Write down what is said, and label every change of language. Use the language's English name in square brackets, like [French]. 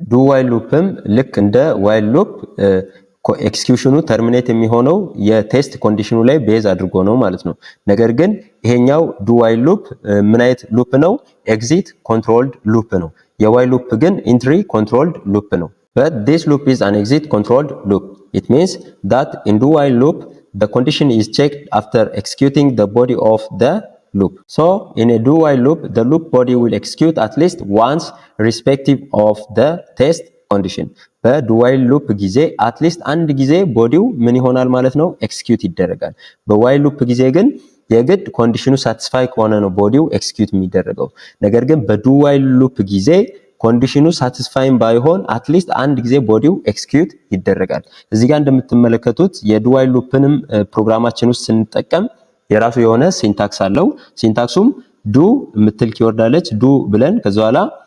[Amharic] do while loopም ልክ እንደ while loop ኤክስኪዩሽኑ ተርሚኔት የሚሆነው የቴስት ኮንዲሽኑ ላይ ቤዝ አድርጎ ነው ማለት ነው። ነገር ግን ይሄኛው do while loop ምን አይነት ሉፕ ነው? ኤግዚት ኮንትሮልድ ሉፕ ነው። የዋይል ሉፕ ግን ኢንትሪ ኮንትሮልድ ሉፕ ነው። [English] but this loop is an exit controlled loop. It means that in do while loop the condition is checked after executing the body of the loop. So in a do while loop the loop body will execute at least once irrespective of the test condition. [Amharic] በdo while loop ጊዜ at least አንድ ጊዜ ቦዲው ምን ይሆናል ማለት ነው? ኤክስኪዩት ይደረጋል። በዋይል ሉፕ ጊዜ ግን የግድ ኮንዲሽኑ ሳቲስፋይ ከሆነ ነው ቦዲው ኤክስኪዩት የሚደረገው። ነገር ግን በdo while loop ጊዜ ኮንዲሽኑ ሳቲስፋይም ባይሆን አትሊስት አንድ ጊዜ ቦዲው ኤክስኪዩት ይደረጋል። እዚህ ጋር እንደምትመለከቱት የዱ ዋይል ሉፕንም ፕሮግራማችን ውስጥ ስንጠቀም የራሱ የሆነ ሲንታክስ አለው። ሲንታክሱም ዱ የምትል ኪወርድ አለች። ዱ ብለን ከዛ በኋላ